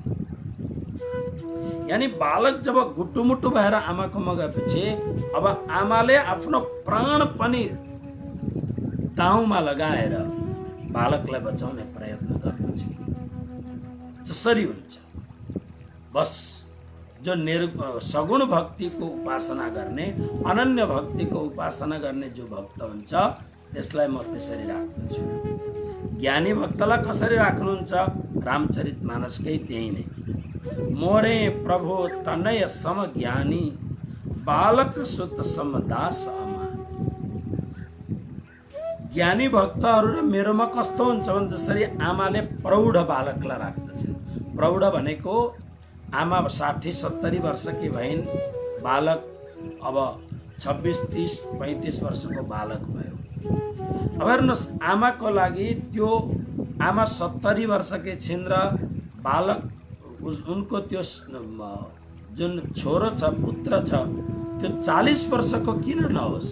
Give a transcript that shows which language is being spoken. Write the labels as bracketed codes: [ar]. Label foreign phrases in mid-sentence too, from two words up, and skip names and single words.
[ne] यानी बालक जब गुटुमुटु भएर आमाकोमा गएपछि अब आमाले आफ्नो प्राण पनि दाउमा लगाएर बालकलाई बचाउने प्रयत्न गर्दछ। जसरी हुन्छ बस जो सगुण भक्ति को उपासना गर्ने, अनन्य भक्ति को उपासना गर्ने जो भक्त हुन्छ त्यसलाई म त्यसरी राख्दछु। ज्ञानी भक्तलाई कसरी राख्नुहुन्छ? रामचरितमानसकै त्यही नै, [awa] मोरे प्रभु तनय सम ज्ञानी, बालक सुत सम दास अमा। [ne] ज्ञानी भक्तहरू र मेरोमा कस्तो हुन्छ भने जसरी आमाले प्रौढ बालकलाई राख्दछन्। प्रौढ भनेको आमा 60-70 वर्षकी भइन्, बालक अब 26, 30, 35 वर्षको बालक भयो। अब हेर्नुहोस्, आमाको लागि त्यो आमा 70 वर्षकी छिन् र बालक उनको त्यो जुन छोरो छ, पुत्र छ, त्यो 40 वर्षको किन नहोस्?